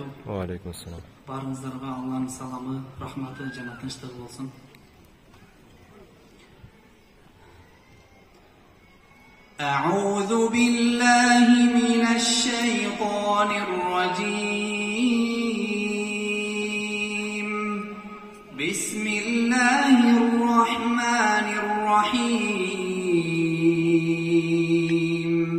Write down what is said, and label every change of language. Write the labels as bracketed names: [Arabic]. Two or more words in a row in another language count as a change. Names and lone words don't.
[Arabic] وعليكم السلام. [Kyrgyz] Barыңыздарга Аллахтын саламы, рахматы жана тынчтыгы болсун. [Arabic] أعوذ بالله من الشيطان الرجيم. بسم الله الرحمن الرحيم.